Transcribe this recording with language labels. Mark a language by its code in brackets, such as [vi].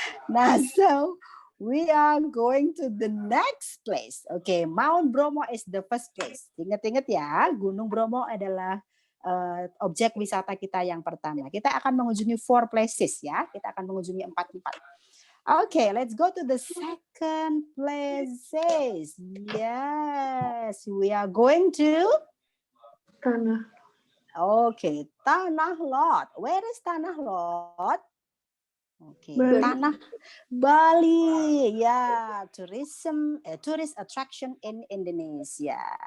[en] Nah, so we are going to the next place. Oke, Mount Bromo is the first place. [id] Ingat-ingat ya, Gunung Bromo adalah objek wisata kita yang pertama. Kita akan mengunjungi 4 places ya. Kita akan mengunjungi 4 tempat. [en] Okay, let's go to the second places. Yes, we are going to Tanah. Okay, Tanah Lot. Where is Tanah Lot? Okay, Bali. Tanah Bali. Ya, tourist attraction in Indonesia.